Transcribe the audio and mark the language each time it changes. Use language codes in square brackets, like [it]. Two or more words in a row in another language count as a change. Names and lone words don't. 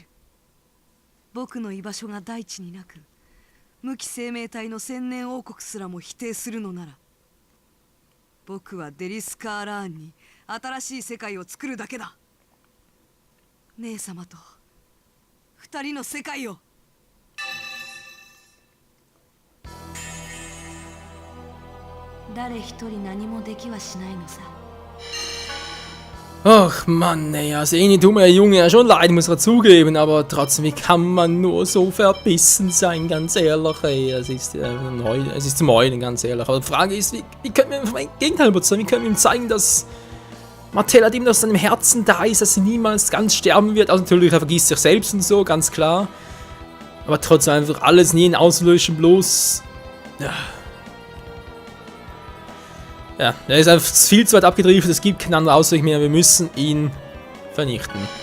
[ja] 僕の居場所が大地になく無機生命体の千年王国すらも否定するのなら、僕はデリスカーラーンに新しい世界を作るだけだ。姉様と二人の世界を。誰一人何もできはしないのさ。 [de] Ach Mann, ey, also irgendwie tut mir der Junge ja schon leid, muss er zugeben, aber trotzdem, wie kann man nur so verbissen sein, ganz ehrlich, ey, es ist zum Heulen, ganz ehrlich. Aber die Frage ist, wie können wir vom Gegenteil überzeugen, wie können wir ihm zeigen, dass Martell ihm aus seinem Herzen da ist, dass sie niemals ganz sterben wird, also natürlich, er vergisst sich selbst und so, ganz klar, aber trotzdem einfach alles nie in auslöschen, bloß, ja, er ist einfach viel zu weit abgedriftet, es gibt keinen anderen Ausweg mehr, wir müssen ihn vernichten.